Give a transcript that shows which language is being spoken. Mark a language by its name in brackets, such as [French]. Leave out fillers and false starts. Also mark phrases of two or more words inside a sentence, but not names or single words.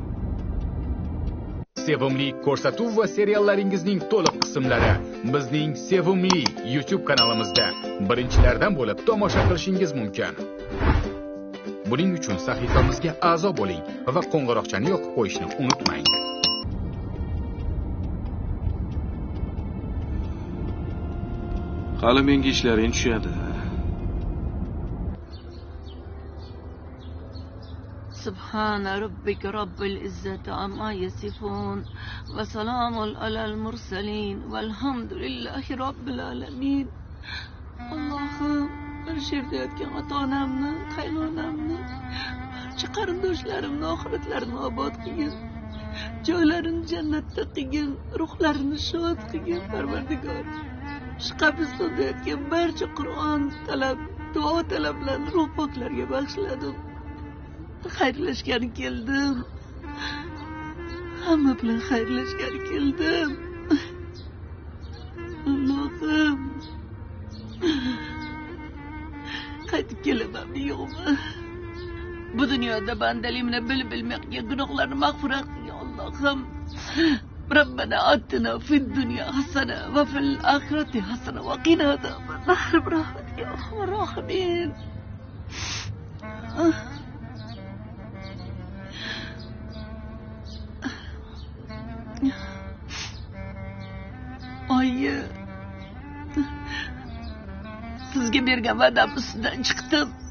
[Uzbek] Sevimli ko'rsatuv va seriallaringizning to'liq qismlari bizning Sevimli YouTube kanalimizda birinchilardan bo'lib tomosha qilishingiz mumkin. Buning uchun sahifamizga a'zo bo'ling va qo'ng'iroqchani yoqib qo'yishni unutmang. Hali menga ishlaring tushadi. [Arabic] سبحان ربك رب العزة عما يصفون وسلام على المرسلين والحمد لله رب العالمين [Uzbek] Allohim bir yerda yotgan ota-onamni, qaynonamni, barcha qarindoshlarimni oxiratlarini obod qilgin. Joylarini jannatda qilgin, ruhlarini shod qilgin, Parvardigor. Shu qabristonda yotgan barcha Qur'on talab, duo talablarni ruh poklarga bag'ishladim. Xayrlashgani keldim. Hamma bilan xayrlashgani keldim. Allohim. Qaytib kelamanmi yo'qmi? Bu dunyoda bandaligimni bilib bilmay qilgan gunohlarni mag'firat qilgin Allohim. [Arabic] ربنا آتنا في الدنيا حسنة وفي الآخرة حسنة وقنا عذاب النار برحمتك يا أرحم الراحمين. [Uzbek] Oyi, sizga bergan va'dam ustidan chiqdim.